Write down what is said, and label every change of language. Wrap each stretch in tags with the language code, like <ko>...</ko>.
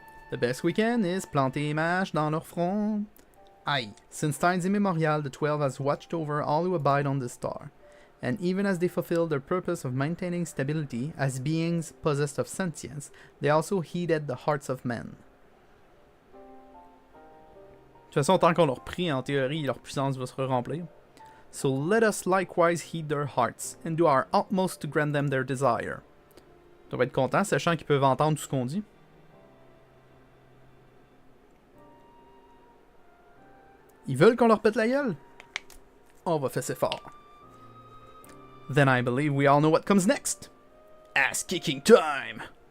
<en>The best we can is</en> <fr>planter images dans leur front.</fr> <en>Aye, since times immemorial, the 12 has watched over all who abide on this star, and even as they fulfill their purpose of maintaining stability as beings possessed of sentience, they also heeded the hearts of men.</en> <fr>De toute façon, tant qu'on leur prie, en théorie, leur puissance va se remplir.</fr> <en>So let us likewise heed their hearts, and do our utmost to grant them their desire.</en> <fr>Tu vas être content, sachant qu'ils peuvent entendre tout ce qu'on dit. Ils veulent qu'on leur pète la gueule? On va fesser fort.</fr> <en>Then I believe we all know what comes next. Ass-kicking time!</en>